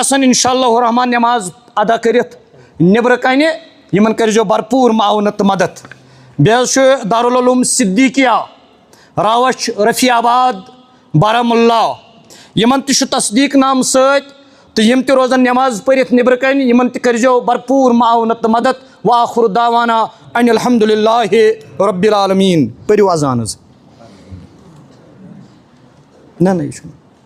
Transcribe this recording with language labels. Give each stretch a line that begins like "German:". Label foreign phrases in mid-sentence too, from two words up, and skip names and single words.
Kashmiri: آسن
Arabic: انشاء اللہ
Kashmiri: رحمان نٮ۪ماز ادا کٔرِتھ نیٚبرٕ کنہِ یِمن کٔرۍزیو بھرپوٗر معاونت تہٕ مدد بیٚیہِ حظ چھُ دارالعلوٗم صدیقیہ راوچھ رفیع آباد بارہمولہ یِمن تہِ چھُ تصدیٖق نامہٕ سۭتۍ تہٕ یِم تہِ روزن نٮ۪ماز پٔرِتھ نیٚبرٕ کنہِ یِمن تہِ کٔرۍزیو بھرپوٗر معاونت تہٕ مدد
Arabic: وآخر دعوانا ان الحمد للہ رب العالمین
Kashmiri: پٔرِو اذان حظ نہ نہ یہ چھُنہٕ